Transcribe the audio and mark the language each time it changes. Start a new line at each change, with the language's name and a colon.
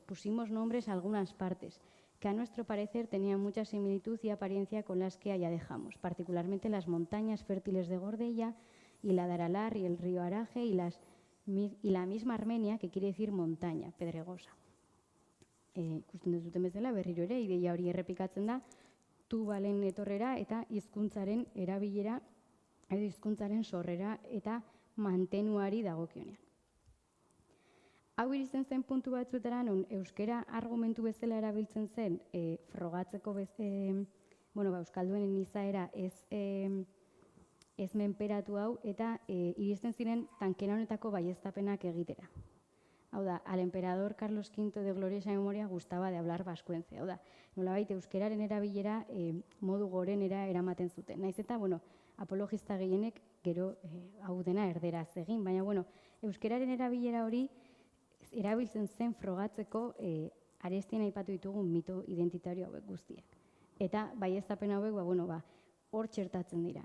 Spanish: Pusimos nombres a algunas partes, que a nuestro parecer tenían mucha similitud y apariencia con las que allá dejamos, particularmente las montañas fértiles de Gordella y la de Aralar y el río Araje y la misma Armenia, que quiere decir montaña, pedregosa.
Basque: Ikusten duzuten bezala, berriro ere, ideia hori errepikatzen da, Tubalen etorrera eta hizkuntzaren erabilera, edo hizkuntzaren sorrera eta mantenuari dagokionean. Hau iristen zen puntu batzuetara, non euskera argumentu bezala erabiltzen zen, frogatzeko euskalduenen izaera ez menperatu hau, eta iristen ziren tankera honetako baieztapenak egitera. Hau da,
Spanish: al emperador Carlos V de gloriosa memoria gustaba de hablar vascuence.
Basque: Hau da, nolabait euskeraren erabilera modu gorenera eramaten zuten. Naiz eta, apologista gehienek gero hau dena erderaz egin, baina, euskeraren erabilera hori erabiltzen zen frogatzeko Arestian aipatu ditugun mito identitario hauek guztiak. Eta baieztapen hauek, hor txertatzen dira.